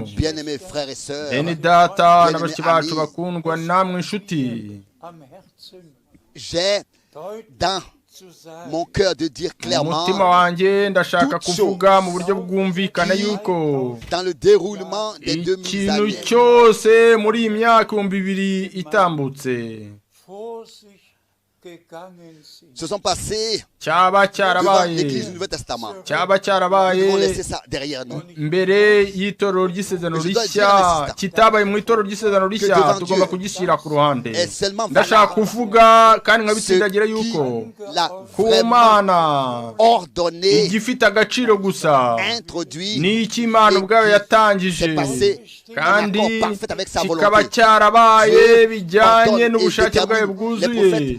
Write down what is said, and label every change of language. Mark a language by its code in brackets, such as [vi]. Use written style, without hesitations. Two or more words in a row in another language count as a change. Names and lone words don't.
[rw] Bene data na bashiki bacu bakundwa, namwe inshuti, umutima wanjye ndashaka kuvuga mu buryo bwumvikana yuko ikintu cyose muri iyi myaka 2000 itambutse [fr] se sont passés [rw] cyaba [fr] devant [rw] cyarabaye [fr] l'Église du Nouveau Testament. [rw] cyaba [fr] Nous [rw] cyarabaye [fr] devons laisser ça derrière nous. [rw] mbere y'itorero ry'isezerano rishya kitabaye mu itorero ry'isezerano rishya tugomba kugishyira ku ruhande. Ndashaka kuvuga kandi nkabitsindagira yuko ku Mana igifite agaciro gusa ni iki Imana ubwayo yatangije kandi kikaba cyarabaye bijyanye n'ubushake bwayo bwuzuye.